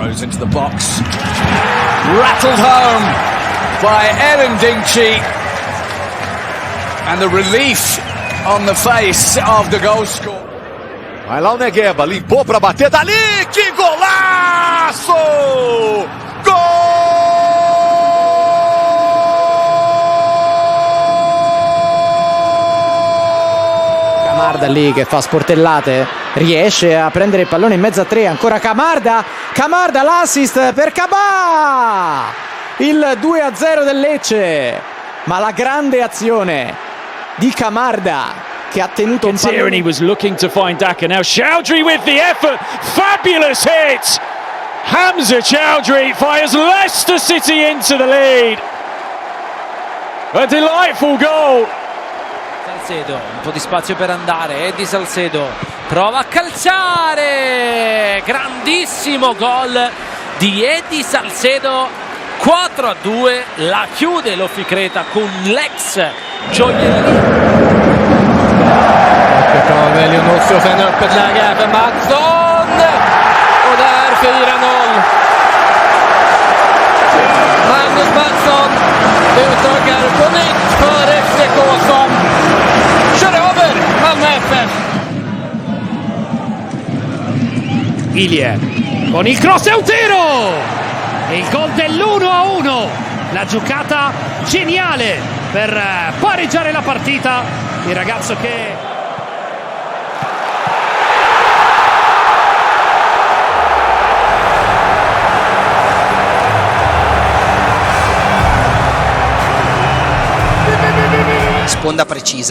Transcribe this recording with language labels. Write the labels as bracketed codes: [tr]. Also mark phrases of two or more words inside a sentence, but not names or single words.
[en] into the box. Rattled home by Ellen Dingchi. And the relief on the face of the goal scorer. [pt] Vai lá o Negueba, limpou pra bater dali, que golaço! Gol! [it] Camarda lì che fa sportellate, riesce a prendere il pallone in mezzo a tre, ancora Camarda, l'assist per Cabà, il 2-0 del Lecce, ma la grande azione di Camarda che ha tenuto un pallone. [en] And he was looking to find Daka, now Chowdhury with the effort, fabulous hit, Hamza Chowdhury fires Leicester City into the lead, a delightful goal. [it] Salcedo, un po' di spazio per andare, Eddie Salcedo prova a calciare, grandissimo gol di Eddie Salcedo, 4-2, la chiude l'Officreta con l'ex gioiellino. [sv] Leonor står sen öppet läge för Mattsson och där 4-0. Magnus Mattsson utökar på nytt för FCK som kör över Malmö FF. [it] Ilie con il cross e un tiro, il gol dell'1-1, la giocata geniale per pareggiare la partita, il ragazzo che sponda precisa.